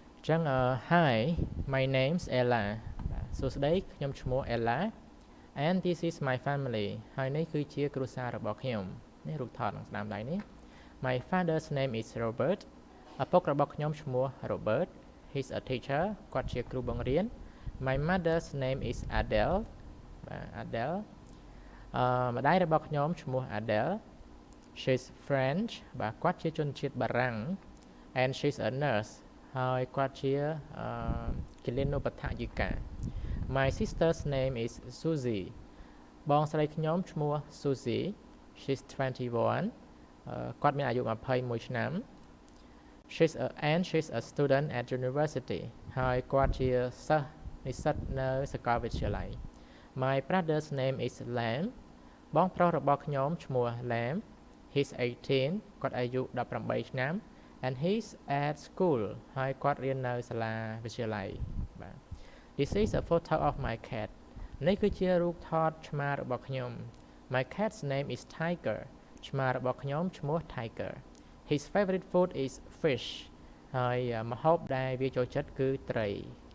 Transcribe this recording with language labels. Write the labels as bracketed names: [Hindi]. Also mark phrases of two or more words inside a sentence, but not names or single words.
[Khmer] ចឹង [English] Hi my name's Ella [Khmer] សួស្តីខ្ញុំឈ្មោះ Ella [English] and this is my family [Khmer] ហើយនេះគឺជាគ្រួសាររបស់ខ្ញុំនេះរូបថតនឹងស្ដាំដៃនេះ [English] My father's name is Robert [Khmer] ឪពុករបស់ខ្ញុំឈ្មោះ Robert [English] he's a teacher [Khmer] គាត់ជាគ្រូ បង្រៀន [English] My mother's name is Adele [Khmer] បាទ Adele ម្ដាយរបស់ខ្ញុំឈ្មោះ Adele [English] she's French [Khmer] បាទគាត់ជាជនជាតិបារាំង [English] and she's a nurse [Khmer] ហើយគាត់ជាគិលានុបដ្ឋា យិកា [English] My sister's name is Susie [Khmer] បងស្រីខ្ញុំឈ្មោះ Susie [English] she's 21 [Khmer] គាត់មានអាយុ21ឆ្នាំ [English] she's a student at university [Khmer] ហើយគាត់ជាសិស្សនិស្សិតនៅសាកលវិទ្យាល័យ [English] My brother's name is Lam [Khmer] បងប្រុសរបស់ខ្ញុំឈ្មោះ Lam [English] he's 18 [Khmer] គាត់អាយុ18ឆ្នាំ [English] and he's at school [Khmer] ហើយគាត់រៀននៅសាលាវិទ្យាល័យបាទ [English] This is a photo of my cat [Khmer] នេះគឺជារូបថតឆ្មារបស់ខ្ញុំ [English] My cat's name is Tiger [Khmer] ឆ្មារបស់ខ្ញុំឈ្មោះ Tiger [English] His favorite food is fish [Khmer] ហើយម្ហូបដែលវាចូលចិត្តគឺត្រី